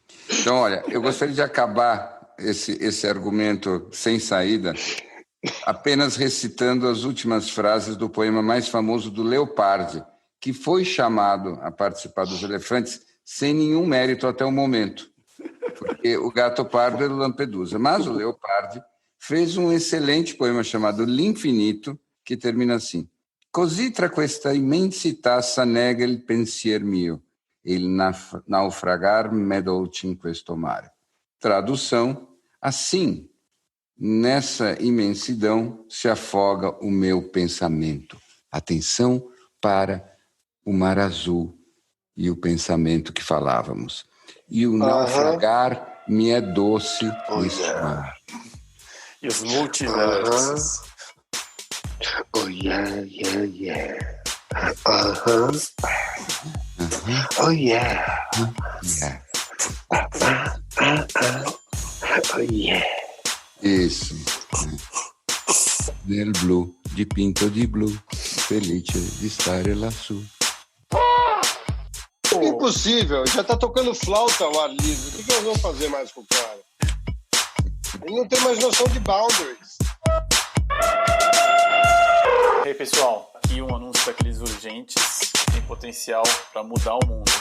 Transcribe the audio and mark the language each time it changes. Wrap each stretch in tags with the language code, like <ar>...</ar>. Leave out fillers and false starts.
<pt>Então, olha, eu gostaria de acabar esse argumento sem saída apenas recitando as últimas frases do poema mais famoso do Leopardi, que foi chamado a participar dos Elefantes sem nenhum mérito até o momento, porque o gato pardo é do Lampedusa. Mas o Leopardi fez um excelente poema chamado L'Infinito, que termina assim:</pt> <it>Così tra questa immensità s'annega il pensier mio, il naufragar m'è dolce in questo mare.</it> <pt>Tradução: assim, nessa imensidão se afoga o meu pensamento. Atenção para o mar azul e o pensamento que falávamos. E o naufragar me é doce neste mar. E os multiversos.</pt> <en>Oh, yeah, yeah, yeah. Oh, yeah. Yeah. Oh, yeah.</en> <pt>Isso.</pt> <it>Nel blu, dipinto di blu, felice di stare lassù.</it> <pt>Impossível, já tá tocando flauta ao ar livre. O que nós vamos fazer mais com o cara? Ele não tem mais noção de boundaries. Ei, pessoal, aqui um anúncio daqueles urgentes, que tem potencial para mudar o mundo.</pt>